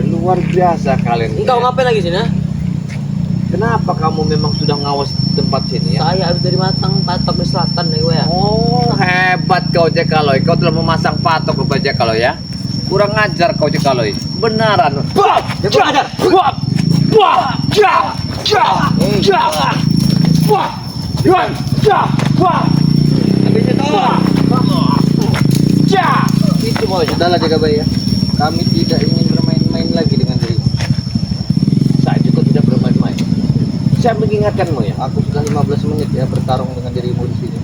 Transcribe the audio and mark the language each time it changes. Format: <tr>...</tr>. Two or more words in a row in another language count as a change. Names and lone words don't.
<id>Luar biasa kalian. Engkau ngapain lagi sini? Kenapa kamu memang sudah ngawas tempat sini ya? Saya habis dari Matang patok di selatan nih gue ya. Oh, hebat kau Jekaloy. Kau telah memasang patok rupanya Jekaloy ya. Kurang ajar kau Jekaloy. Benaran. Wah, kurang ajar. Wah, wah, ja, ja, ja. Wah, ja, ja, wah. Habis itu. Ja. Itu maunya. Sudahlah Jagabaya. Kami tidak ingin bermain-main lagi dengan diri. Saya juga tidak bermain-main. Saya mengingatkanmu ya. Aku sudah 15 menit ya bertarung dengan dirimu di sini.</id>